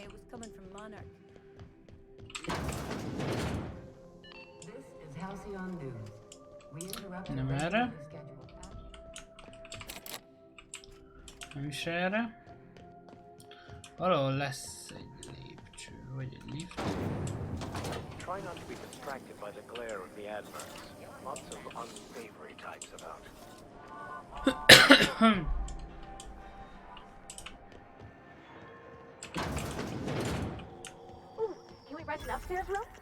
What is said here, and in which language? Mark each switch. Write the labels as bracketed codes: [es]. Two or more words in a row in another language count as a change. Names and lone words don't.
[en] It was coming from Monarch. This is Halcyon News. We interrupt [hu] Nem erre. Nem is erre. Valahol lesz egy lépcső, vagy egy lift. [en] Try not to be distracted by the glare of the adverts. Lots of unsavory types about. Ooh, can we rent an upstairs room?